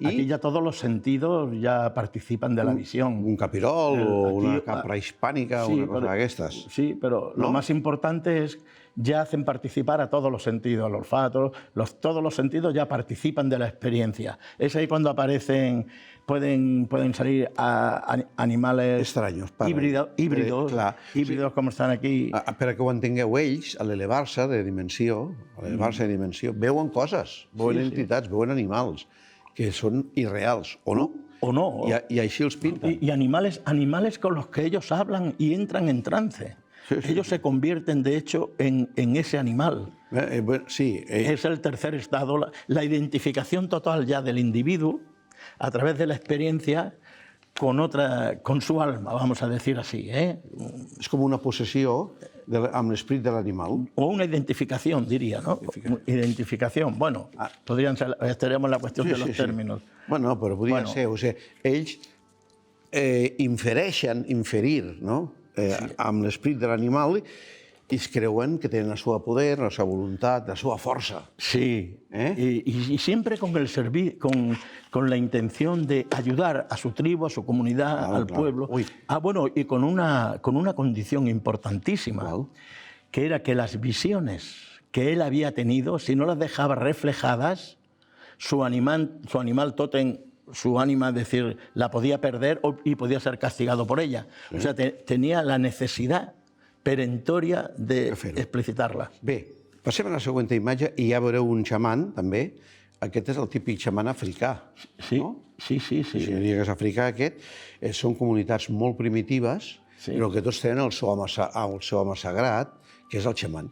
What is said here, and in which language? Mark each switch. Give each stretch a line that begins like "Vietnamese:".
Spanish: aquí ya todos los sentidos ya participan de la visión.
Catalan: un capirol o Aquí, una capra hispànica o una cosa d'aquestes.
Spanish: Sí, pero lo más importante es ya hacen participar a todos los sentidos, el olfato, todos los sentidos ya participan de la experiencia. Es ahí cuando aparecen, pueden salir animales
Catalan: Estranyos,
Spanish: híbridos como están aquí.
Catalan: Per a que ho entengueu, ells, a l'elevar-se de dimensió, veuen coses, veuen entitats, veuen animals, que són irreals, o no? O no. I així els pinten.
Spanish: Y animales con los que ellos hablan y entran en trance. Ellos se convierten, de hecho, en ese animal. Sí. Es el tercer estado, la identificación total ya del individuo a través de la experiencia con su alma, vamos a decir así.
Catalan: És com una possessió amb l'esperit de l'animal.
Spanish: O una identificación, diría, ¿no? Identificación. Bueno, podrían ser, estaríamos en la cuestión de los términos.
Catalan: Bueno, però podria ser. O sigui, ells inferir, no? Amb l'esperit de l'animal i es creuen que tenen el seu poder, la seva voluntat, la seva força.
Spanish: Sí, y siempre con la intención de ayudar a su tribu, a su comunidad, al pueblo. Bueno, y con una condición importantísima, que era que las visiones que él había tenido, si no las dejaba reflejadas, su animal tótem, su ánima, es decir, la podía perder y podía ser castigado por ella. Sí. O sea, tenía la necesidad perentoria de explicitar-la.
Catalan: Bé, passem a la següent imatge i ja veureu un xaman, també. Aquest és el típic xaman africà. Sí, no? Sí. Si digues africà, aquest, són comunitats molt primitives, però que tots tenen el seu home sagrat, que és el xaman.